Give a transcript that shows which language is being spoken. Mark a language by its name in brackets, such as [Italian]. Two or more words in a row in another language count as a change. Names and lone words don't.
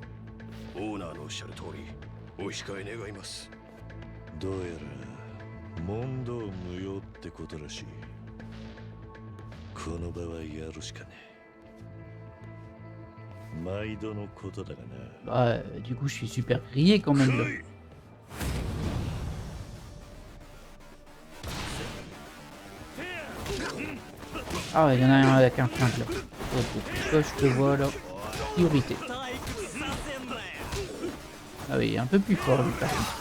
[Japanese] オーナーのおっしゃる通りお控え願います。どうやら問答無用ってことらしい。この場はやるしかねえ。毎度のことだがな。 [French] Bah, du coup, je suis super grillé quand même. Là. Ah ouais, il y en a un avec un flingue là. Ok, toi je te vois là. Priorité. Ah oui, il est un peu plus fort lui par contre.